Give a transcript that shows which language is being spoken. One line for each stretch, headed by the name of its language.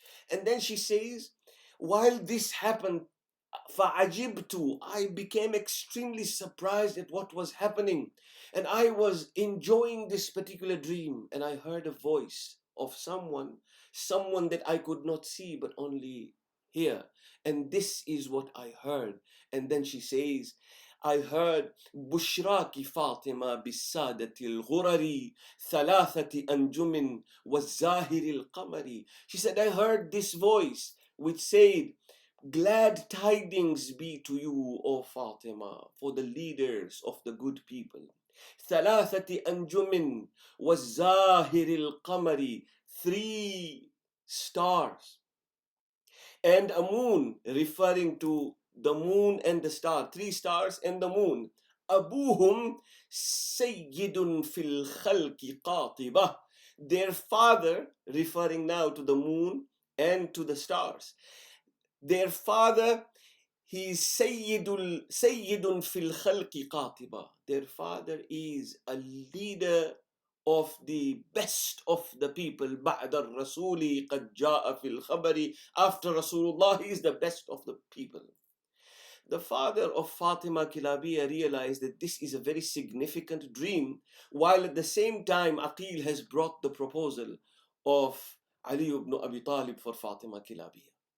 English: And then she says, while this happened,
Arabic: فَعَجِبْتُ,
English: I became extremely surprised at what was happening. And I was enjoying this particular dream. And I heard a voice of someone that I could not see but only hear. And this is what I heard. And then she says, I heard
Arabic: بشراك فاطمة بالسادة الغرر ثلاثة أنجم والزاهر القمر.
English: She said, I heard this voice which said, glad tidings be to you, O Fatima, for the leaders of the good people.
Arabic: ثلاثة أنجم والزاهر القمر,
English: 3 stars and a moon, referring to the moon and the star, 3 stars and the moon.
Arabic: أبوهم سيد في الخلق قاطبة.
English: Their father, referring now to the moon and to the stars. Their father, he is
Arabic: Sayyidun fil khalqi qatiba.
English: Their father is a leader of the best of the people.
Arabic: بعد الرسول قد جاء في الخبر.
English: After Rasulullah, he is the best of the people. The father of Fatima Kilabiyya realized that this is a very significant dream, while at the same time Aqil has brought the proposal of Ali ibn Abi Talib for Fatima Kilabiyya.